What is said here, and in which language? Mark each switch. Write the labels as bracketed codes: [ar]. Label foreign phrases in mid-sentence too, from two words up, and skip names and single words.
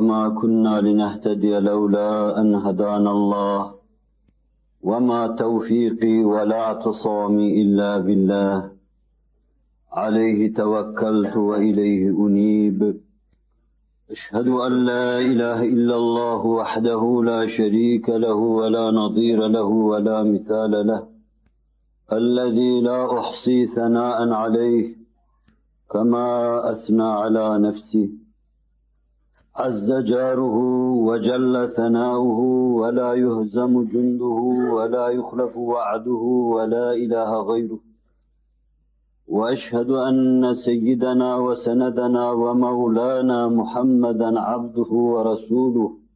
[ar] ما كنا لنهتدي لولا أن هدانا الله وما توفيقي ولا اعتصامي إلا بالله عليه توكلت وإليه أنيب. أشهد أن لا إله إلا الله وحده لا شريك له ولا نظير له ولا مثال له. الذي لا أحصي ثناء عليه كما أثنى على نفسه عز جاره وجل ثناؤه ولا يهزم جنده ولا يخلف وعده ولا إله غيره وأشهد أن سيدنا وسندنا ومولانا محمدا عبده ورسوله